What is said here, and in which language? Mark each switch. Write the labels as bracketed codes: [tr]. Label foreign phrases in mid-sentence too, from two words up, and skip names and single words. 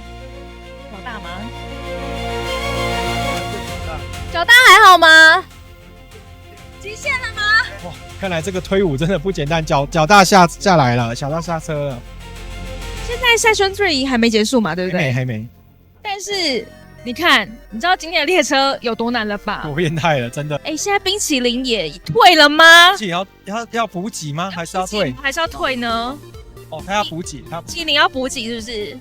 [zh] 老大嗎？小大還好嗎？極限了嗎？哇，看來這個推舞真的不簡單，腳大下來了，小大下車了。現在 Section 3 還沒結束嘛，對不對？還沒。但是你看，你知道今天的列車有多難了吧？多變態了，真的。现在冰淇淋也退了嗎？冰淇淋要補給嗎？還是要退？還是要退呢？哦，他要補給，冰淇淋要補給是不是？